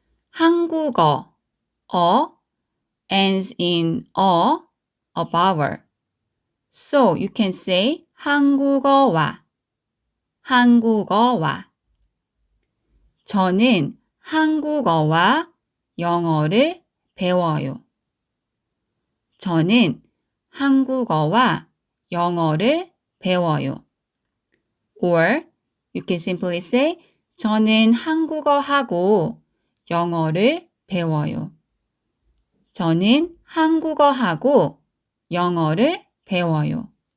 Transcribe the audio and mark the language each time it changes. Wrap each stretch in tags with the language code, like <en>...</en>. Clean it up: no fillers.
<en>한국어, ends in a vowel. So you can say</en> <ko>한국어와, 한국어와. 저는 한국어와 영어를 배워요. 저는 한국어와 영어를 배워요.</ko> <en>Or you can simply say</en> <ko>저는 한국어하고 영어를 배워요. 저는 한국어하고 영어를 배워요.</ko>